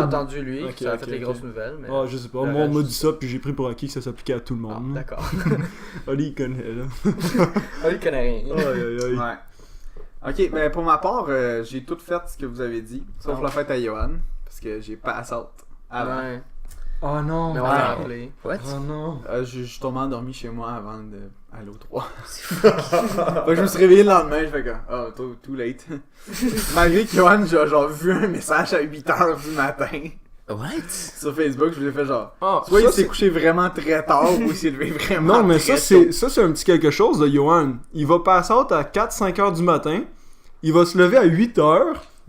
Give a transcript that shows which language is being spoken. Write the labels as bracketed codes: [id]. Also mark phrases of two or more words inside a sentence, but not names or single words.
[fr] entendu lui, Ok, ça a ok, fait les ok. grosses nouvelles, mais... Ah, je sais pas. le Moi, on m'a reste, dit ça, puis j'ai pris pour acquis que ça s'appliquait à tout le Ah, monde. d'accord. Ali, il connaît, là. Ah, il connaît rien. Aïe, aïe, aïe. Ouais. Ok, ben pour ma part, j'ai tout fait ce que vous avez dit, sauf Ah. la fête à Johan, parce que j'ai [en] pass out [fr] avant. Ouais. Oh non! Mais on va rappeler. What? Oh non! Je suis tombé endormi chez moi avant d'aller au 3. Fait que je me suis réveillé le lendemain, je fais comme, [en] oh, too late. [fr] Malgré que Johan, j'ai genre vu un message à 8h du matin What? sur Facebook, je lui ai fait genre, Ah, soit ça, il s'est c'est- couché vraiment très tard ou il s'est levé vraiment Non, mais très ça, c'est un petit quelque chose de Johan. Il va passer out à 4-5 heures du matin. Il va se lever à 8 heures.